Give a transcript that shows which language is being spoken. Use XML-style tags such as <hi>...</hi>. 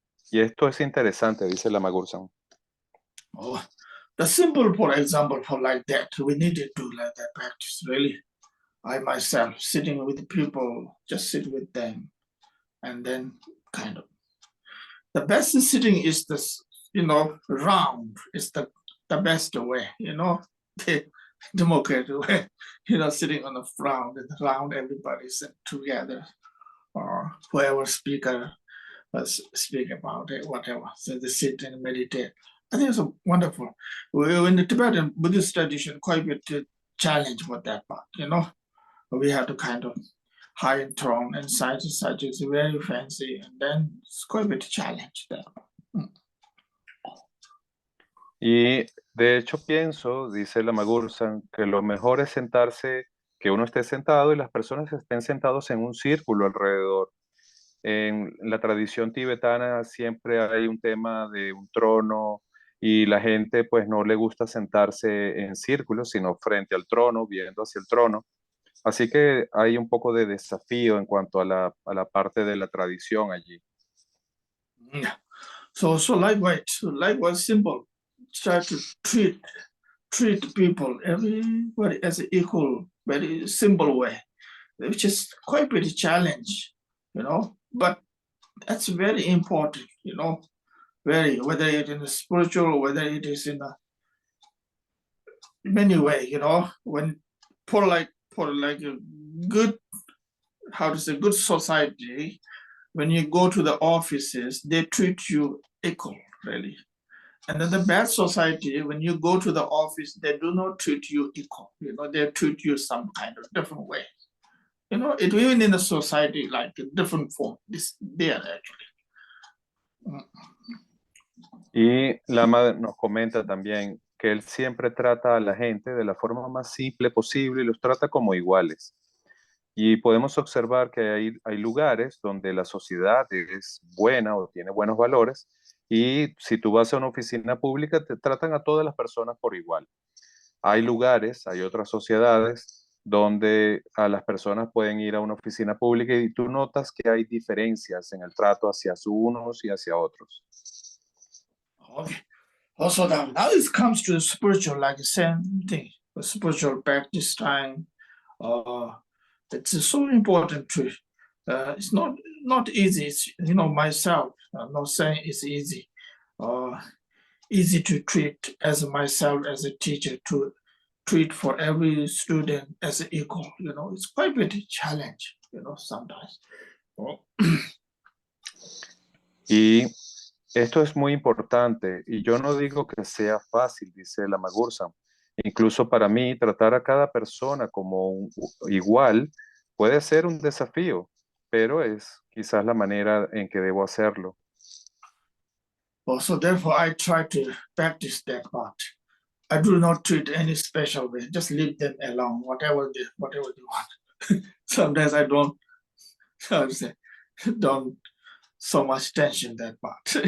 <es>Y esto es interesante, dice la Magursan.</es> <en>Oh, the simple, for example, for like that, we need to do like that practice, really. I myself sitting with people, just sit with them, and then kind of. The best sitting is this, round is the best way, the democratic way, sitting on the round and round everybody's together, or whoever speaker was speak about it, whatever. So they sit and meditate. I think it's wonderful. In the Tibetan Buddhist tradition, quite a bit challenge with that part, we have to kind of high throne and side to side is very fancy, and then it's quite a bit challenge there.</en> <es>Y de hecho pienso, dice la Magursan, que lo mejor es sentarse, que uno esté sentado y las personas estén sentados en un círculo alrededor. En la tradición tibetana siempre hay un tema de un trono y la gente pues no le gusta sentarse en círculo, sino frente al trono, viendo hacia el trono. Así que hay un poco de desafío en cuanto a la parte de la tradición allí.</es> <en>Yeah. So likewise simple. Try to treat people, everybody as equal, very simple way, which is quite a bit challenge, but that's very important, very, whether it is in the spiritual, whether it is in a many way, when for like a good, how to say, good society, when you go to the offices, they treat you equal, really. And then the bad society, when you go to the office, they do not treat you equal. They treat you some kind of different way. It even in a society like a different form. This there actually.</en> <es>Y Lama nos comenta también que él siempre trata a la gente de la forma más simple posible y los trata como iguales. Y podemos observar que hay lugares donde la sociedad es buena o tiene buenos valores y si tú vas a una oficina pública te tratan a todas las personas por igual. Hay lugares, hay otras sociedades donde a las personas pueden ir a una oficina pública y tú notas que hay diferencias en el trato hacia unos y hacia otros.</es> <en>Okay. Also, now it comes to spiritual, like the same thing, the spiritual practice time. It's so important to. It's not easy. It's, myself. I'm not saying it's easy. Easy to treat as myself as a teacher to treat for every student as equal. It's quite a bit challenge. Sometimes.</en> <es>Y esto es muy importante y yo no digo que sea fácil, dice la Magursa. Incluso para mí, tratar a cada persona como igual puede ser un desafío, pero es quizás la manera en que debo hacerlo.</es> <en>So therefore, I try to practice that part. I do not treat any special way. Just leave them alone, whatever they want. Sometimes I don't, how to say, don't so much tension that part.</en>